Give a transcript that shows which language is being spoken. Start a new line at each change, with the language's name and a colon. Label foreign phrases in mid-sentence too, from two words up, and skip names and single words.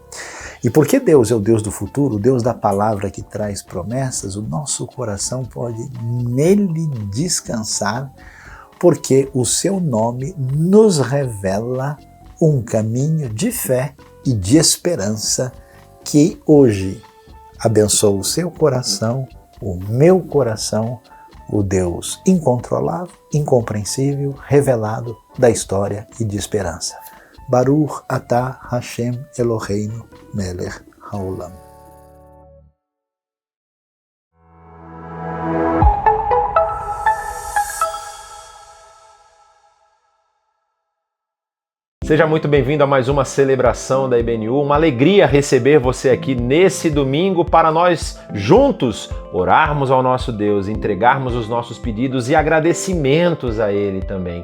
Portuguese: E porque Deus é o Deus do futuro, o Deus da palavra que traz promessas, o nosso coração pode nele descansar, porque o seu nome nos revela um caminho de fé e de esperança que hoje abençoa o seu coração, o meu coração, o Deus incontrolável, incompreensível, revelado da história e de esperança.
Hebrew: ברוך אתה השם אלהינו מלך העולם.
Portuguese: Seja muito bem-vindo a mais uma celebração da IBNU, uma alegria receber você aqui nesse domingo para nós juntos orarmos ao nosso Deus, entregarmos os nossos pedidos e agradecimentos a Ele também.